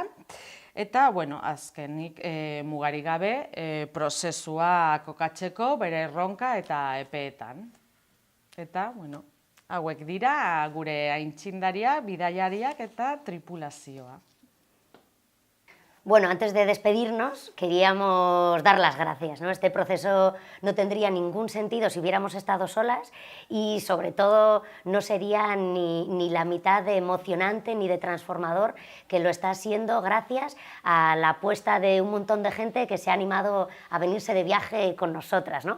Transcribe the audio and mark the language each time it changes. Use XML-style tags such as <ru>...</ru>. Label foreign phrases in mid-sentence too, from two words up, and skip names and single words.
<eu>Eta, azkenik Mugarik Gabe prozesua kokatzeko bere erronka eta epeetan. Eta, hauek dira gure aitzindaria, bidaiariak eta tripulazioa.</eu> <es>Bueno, antes de despedirnos, queríamos dar las gracias, ¿no? Este proceso no tendría ningún sentido si hubiéramos estado solas y, sobre todo, no sería ni la mitad de emocionante ni de transformador que lo está siendo gracias a la apuesta de un montón de gente que se ha animado a venirse de viaje con nosotras, ¿no?</es>